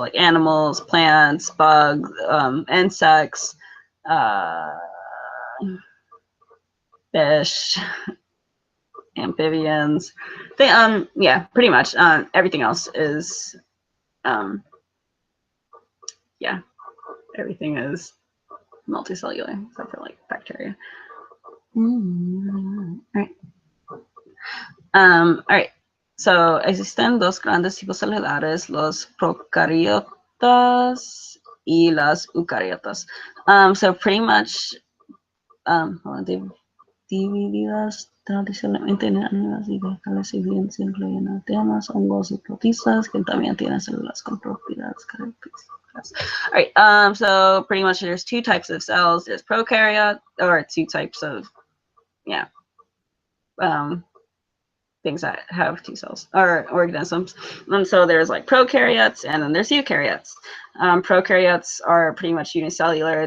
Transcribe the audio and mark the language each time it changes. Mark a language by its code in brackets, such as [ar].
[en] So like animals, plants, bugs, insects, fish, amphibians. They pretty much everything else is everything is multicellular except for like bacteria. All right. All right. [es] So existen dos grandes tipos celulares, los procariotas y las eucariotas. [en] So pretty much [es] divididas tradicionalmente en animales y vegetales, y bien se incluyen antenas, hongos y protistas, que también tienen células con propiedades características. [en] All right, so pretty much there's two types of cells. There's prokaryote, or two types of, things that have T cells, or organisms. And so there's like prokaryotes, and then there's eukaryotes. Prokaryotes are pretty much unicellular.